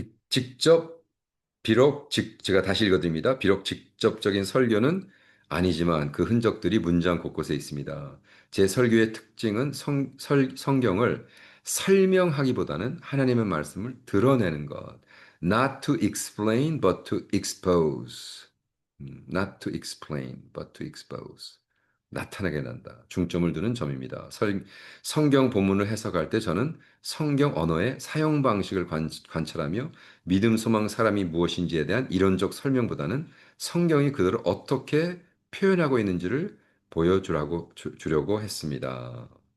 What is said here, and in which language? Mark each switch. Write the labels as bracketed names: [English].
[Korean] 직접 제가 다시 읽어드립니다. 비록 직접적인 설교는 아니지만 그 흔적들이 문장 곳곳에 있습니다. 제 설교의 특징은 성경을 설명하기보다는 하나님의 말씀을 드러내는 것. [English] Not to explain, but to expose. Not to explain, but to expose. [Korean] 나타나게 한다. 중점을 두는 점입니다. 성경 본문을 해석할 때 저는 성경 언어의 사용 방식을 관찰하며 믿음, 소망, 사람이 무엇인지에 대한 이론적 설명보다는 성경이 그들을 어떻게 표현하고 있는지를 주려고 했습니다.